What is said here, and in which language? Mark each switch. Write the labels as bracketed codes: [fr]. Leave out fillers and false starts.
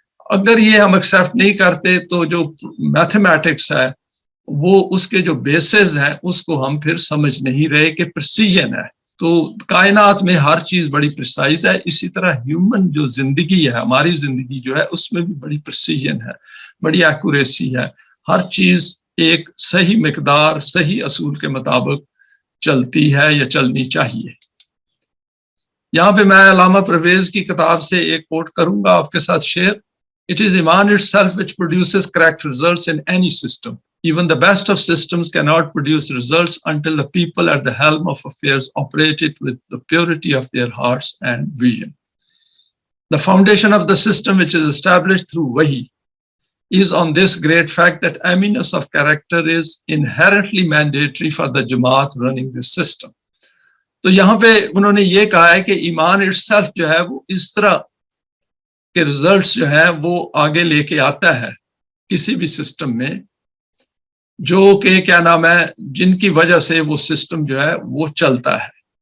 [ur] اگر یہ ہم ایکسیپٹ نہیں کرتے تو جو میتھمیٹکس ہے وہ اس کے جو بیسز ہیں اس کو ہم پھر سمجھ نہیں رہے کہ پریسیجن ہے۔ تو کائنات میں ہر چیز بڑی پریسائز ہے، اسی طرح ہیومن جو زندگی ہے، ہماری زندگی جو ہے اس میں بھی بڑی پریسیجن ہے، بڑی ایکوریسی ہے، ہر چیز ایک صحیح مقدار، صحیح اصول کے مطابق چلتی ہے یا چلنی چاہیے۔ یہاں پہ میں علامہ پرویز کی کتاب سے ایک کوٹ کروں گا آپ کے ساتھ share. [en] It is Iman itself which produces correct results in any system. Even the best of systems cannot produce results until the people at the helm of affairs operate it with the purity of their hearts and vision. The foundation of the system which is established through wahi is on this great fact that aminence of character is inherently mandatory for the Jamaat running this system. [ur] تو یہاں پہ انہوں نے یہ کہا ہے کہ ایمان itself جو ہے وہ اس طرح کے ریزلٹس جو ہیں وہ آگے لے کے آتا ہے کسی بھی سسٹم میں، جو کہ کیا نام ہے، جن کی وجہ سے وہ سسٹم جو ہے وہ چلتا ہے.